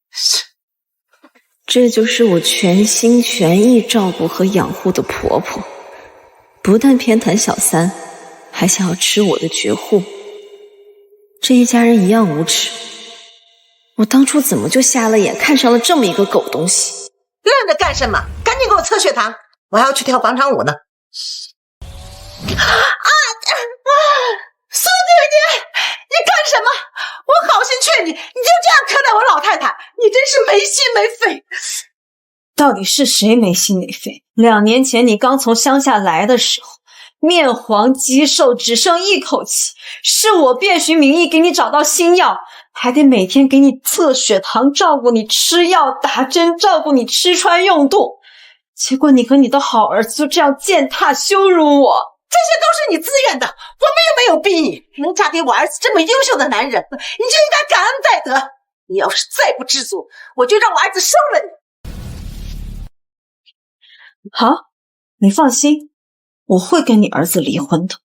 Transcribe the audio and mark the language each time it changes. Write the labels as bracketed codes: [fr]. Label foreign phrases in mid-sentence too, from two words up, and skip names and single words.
[zh] 這就是我全心全意照顧和養護的婆婆，不但偏袒小三，還想要吃我的絕戶。這一家人一樣無恥，我當初怎麼就瞎了眼，看上了這麼一個狗東西？愣着幹什麼？趕緊給我測血糖，我還要去跳廣場舞呢。蘇姐姐，你幹什麼？我好心勸你，你就這樣苛待我老太太，你真是沒心沒肺。到底是誰沒心沒肺？2年前你剛從鄉下來的時候，面黃肌瘦，只剩一口氣，是我遍尋名醫給你找到新藥，還得每天給你測血糖，照顧你吃藥打針，照顧你吃穿用度。結果你和你的好兒子就這樣踐踏羞辱我。這些都是你自願的，我們也沒有逼你。能嫁給我兒子這麼優秀的男人，你就應該感恩戴德。你要是再不知足，我就讓我兒子收了你。好，你放心，我會跟你兒子離婚的。